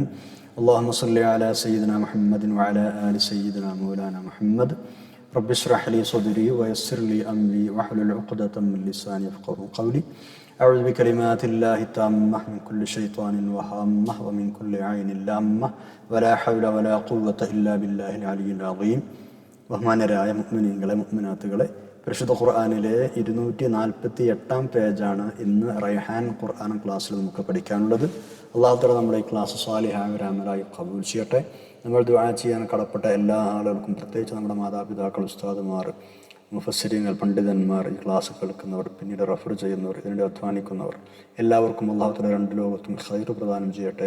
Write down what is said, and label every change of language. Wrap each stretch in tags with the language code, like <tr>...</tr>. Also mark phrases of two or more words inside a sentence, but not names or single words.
<ar>اللهم صل على سيدنا محمد وعلى آل سيدنا مولانا محمد. رب اشرح لي صدري ويسر لي أمري واحلل عقدة من لساني يفقهوا قولي. أعوذ بكلمات الله التامة من كل شيطان وهامة ومن كل عين لامة ولا حول ولا قوة إلا بالله العلي العظيم.</ar> <ml>ബഹുമാന്യരായ മുഅ്മിനീങ്ങളെ മുഅ്മിനാത്തുകളെ, പരിശുദ്ധ ഖുർആനിലെ 248 പേജാണ് ഇന്ന് റൈഹാൻ ഖുർആൻ ക്ലാസ്സിൽ നമുക്ക് പഠിക്കാനുള്ളത്.</ml> <ar>الله تعالى</ar> <ml>നമ്മുടെ ഈ ക്ലാസ് സാലിഹായ അമലായി ഖബൂൽ ചെയ്യട്ടെ. നമ്മൾ ദുആ ചെയ്യാൻ കടപ്പെട്ട എല്ലാ ആളുകൾക്കും, പ്രത്യേകിച്ച് നമ്മുടെ മാതാപിതാക്കൾ, ഉസ്താദുമാർ, മുഫസ്സിരീങ്ങൾ, പണ്ഡിതന്മാർ, ഈ ക്ലാസ് കേൾക്കുന്നവർ, പിന്നീട് റഫർ ചെയ്യുന്നവർ, ഇതിനുവേണ്ടി അധ്വാനിക്കുന്നവർ, എല്ലാവർക്കും</ml> <ar>الله تعالى</ar> <ml>രണ്ട് ലോകത്തും ഖൈർ പ്രദാനം ചെയ്യട്ടെ.</ml>